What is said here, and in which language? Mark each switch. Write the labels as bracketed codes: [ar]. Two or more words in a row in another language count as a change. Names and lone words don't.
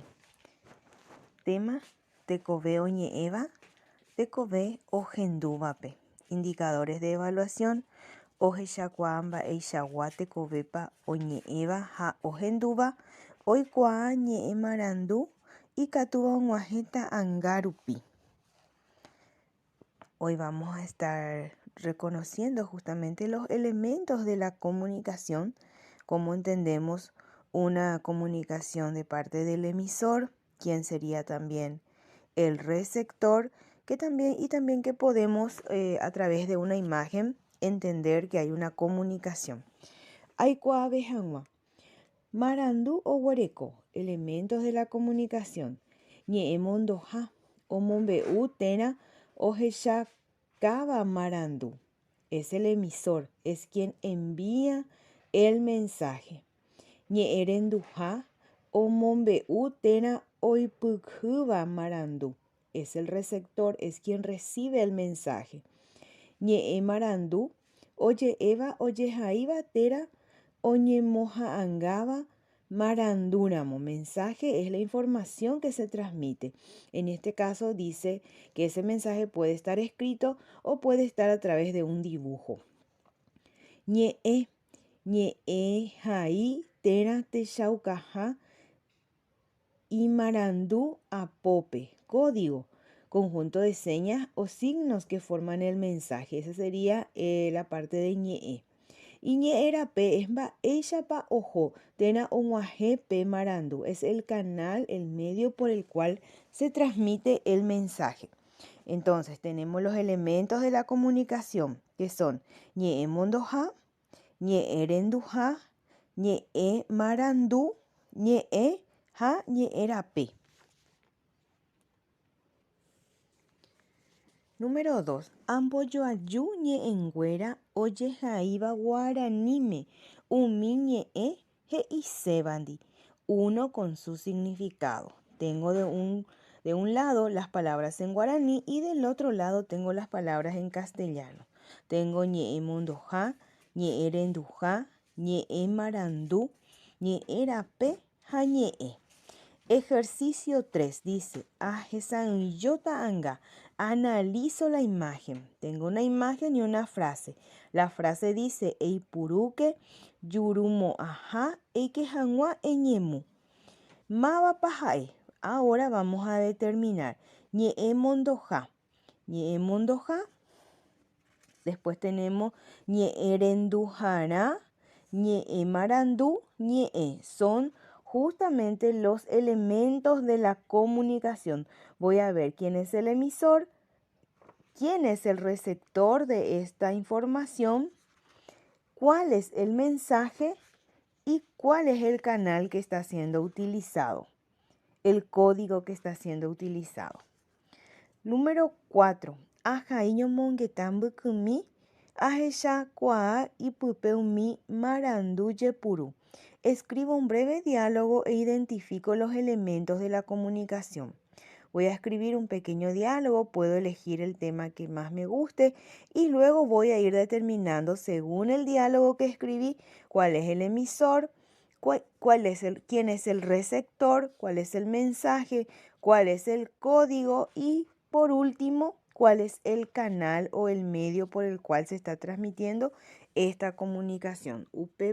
[gn] Tema: tekove oñe'ẽva, tekove ohendúvape. [es] Indicadores de evaluación: [gn] ohechakuaa mba'eichagua tekovépa oñe'ẽva ha ohendúva, oikuaa ñe'ẽ marandu, ikatúva og̃uahẽ ta'ãnga rupi. [es] Hoy vamos a estar reconociendo justamente los elementos de la comunicación, cómo entendemos una comunicación de parte del emisor, quien sería también el receptor, y también que podemos a través de una imagen entender que hay una comunicación. [gn] Aikua behangua. Marandu o guareco, [es] elementos de la comunicación. [gn] Ñe'ẽ mondoha, omombe'u térã ohechakáva marandu. [es] Es el emisor, es quien envía el mensaje. [gn] Ñe'ẽ renduha, omombe'u térã oipyhýva marandu. [es] Es el receptor, es quien recibe el mensaje. [gn] Ñe'ẽ marandu oje'éva ojehaíva térã oñemoha'ãngáva marandúramo. [es] Mensaje es la información que se transmite. En este caso dice que ese mensaje puede estar escrito o puede estar a través de un dibujo. [gn] Ñe'ẽ ñe'ẽhaí térã techaukaha y marandú apópe. [es] Código, conjunto de señas o signos que forman el mensaje. Esa sería la parte de ñe'ẽ. [gn] Y ñe'ẽrape es mba'éichapa oho térã og̃uahẽpe marandu. [es] Es el canal, el medio por el cual se transmite el mensaje. Entonces tenemos los elementos de la comunicación, que son [gn] ñe'ẽ mondoha, ñe'ẽ renduha, ñe'ẽ marandu, ñe'ẽ ha ñe'ẽrape. [es] Número 2. [gn] Ambojoaju ñe'ẽnguéra ojehaíva guaraníme umi ñe'ẽ he'isévandi. [es] Uno con su significado. Tengo de un lado las palabras en guaraní y del otro lado tengo las palabras en castellano. [gn] Tengo ñe'ẽ mondoha, ñe'ẽ renduha, ñe'ẽ marandu, ñe'ẽrape ha ñe'ẽ. [es] Ejercicio 3 dice: [gn] ahesã'ỹijo ta'ãnga. [es] Analizo la imagen. Tengo una imagen y una frase. La frase dice: [gn] eipurúke jurumo'ãha eikehag̃ua eñemu. Mávapa ha'e. [es] Ahora vamos a determinar. [gn] Ñe'ẽ mondoha. Ñe'ẽ mondoha. [es] Después tenemos [gn] ñe'ẽ renduharã, ñe'ẽ marandu, ñe'ẽ. [es] Son justamente los elementos de la comunicación. Voy a ver quién es el emisor, quién es el receptor de esta información, cuál es el mensaje y cuál es el canal que está siendo utilizado, el código que está siendo utilizado. Número 4. [gn] Aha'íño mongueta mbykymi ahechakuaa ipype umi marandu jepuru. [es] Escribo un breve diálogo e identifico los elementos de la comunicación. Voy a escribir un pequeño diálogo, puedo elegir el tema que más me guste y luego voy a ir determinando según el diálogo que escribí cuál es el emisor, quién es el receptor, cuál es el mensaje, cuál es el código y por último cuál es el canal o el medio por el cual se está transmitiendo esta comunicación.